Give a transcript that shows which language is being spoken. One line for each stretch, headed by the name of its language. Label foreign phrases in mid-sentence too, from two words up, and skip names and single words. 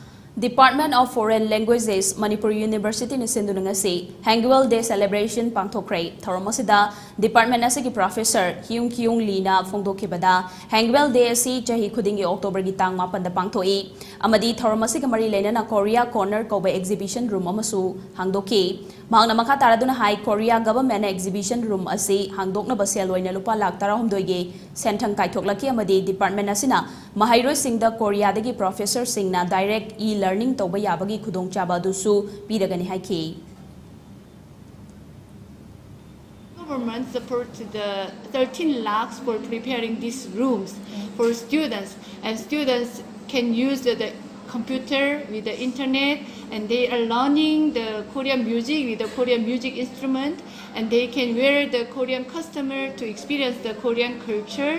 Manipuri: Department of Foreign Languages, Manipur University ni sinduna ngasi Hangeul Day Celebration pangthokhre. Thoromosida Department asigi Professor Hyung Lee na phongdokhibada Hangeul Day asi chahi khudingi October gi tang 8 da pangthoi. Amadi thoromosiga mari lena Korea Corner koba
English: exhibition room
Manipuri: amasu hangdoki. Mahangna makha taraduna High Korea Government Exhibition Room asi hangdokna basel loina lupa lak tarahumdoi gi senthang kaithoklaki amadi department asina mahairoi singda Korea dagi professor singna
English: direct learning
Manipuri: to bayabagi khudong chaba dusu piragani haiki.
English: Government supports the 13 lakhs for preparing these rooms for students, and students can use the computer with the internet, and they are learning the Korean music with the Korean music instrument, and they can wear the Korean costume to experience the Korean culture.